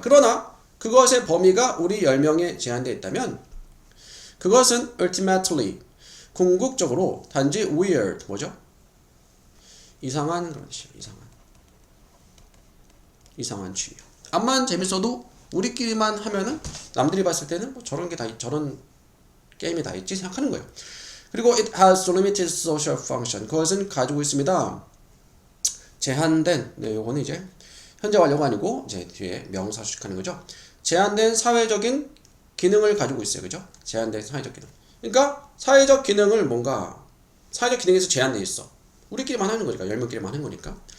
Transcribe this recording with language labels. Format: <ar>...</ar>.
<ko>그러나 그것의 범위가 우리 10명에 제한되어 있다면 그것은 ultimately 궁극적으로 단지 weird 뭐죠? 이상한 그런 뜻이에요. 이상한 취미. 암만 재밌어도 우리끼리만 하면은 남들이 봤을 때는 뭐 저런 게임이 다 있지 생각하는 거예요. 그리고</ko> <en>it has limited social function.</en> <ko>그것은 가지고 있습니다. 제한된, 네, 요거는 이제 현재 완료가 아니고 이제 뒤에 명사 수식하는 거죠. 제한된 사회적인 기능을 가지고 있어요. 그죠? 제한된 사회적 기능. 그러니까 사회적 기능을 사회적 기능에서 제한되어 있어. 우리끼리만 하는 거니까. 10명끼리만 하는 거니까.</ko>